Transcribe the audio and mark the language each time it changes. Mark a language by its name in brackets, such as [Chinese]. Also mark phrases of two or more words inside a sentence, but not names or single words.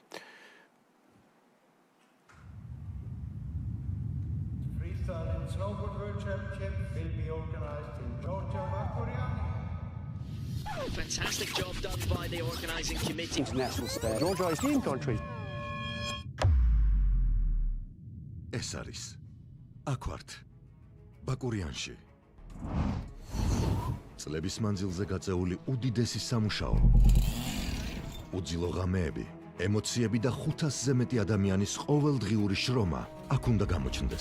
[English] Freestyle and Snowboard World Championship will be organized in Georgia. Bakuriani. Fantastic job done by the organising committee. International spare. Georgia is skiing country. [Georgian] ეს არის აქვართ ბაკურიანში. წლების მანძილზე გაწეული უდიდესი სამუშაო. უძილო ღამეები, ემოციები და 500-ზე მეტი ადამიანის ყოველდღიური შრომა აქ უნდა გამოჩნდეს.